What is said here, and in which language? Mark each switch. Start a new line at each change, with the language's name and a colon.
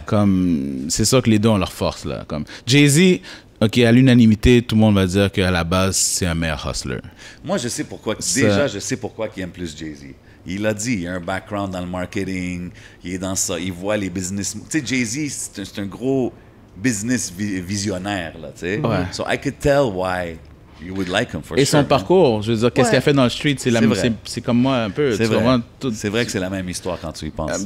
French: Comme, c'est ça que les deux ont leur force. Là. Comme Jay-Z, OK, à l'unanimité, tout le monde va dire qu'à la base, c'est un meilleur hustler. Moi, je sais pourquoi. Déjà, je sais pourquoi il aime plus Jay-Z. Il l'a dit, il a un background dans le marketing, il est dans ça, il voit les business... Tu sais, Jay-Z, c'est un gros... business visionnaire, là, tu sais. Ouais.
English: So I could tell why you would like him for
French: Et
English: sure.
French: son parcours, je veux dire, qu'est-ce qu'il a fait dans le street, c'est comme moi un peu. C'est vrai. C'est vrai que c'est la même histoire quand tu y penses.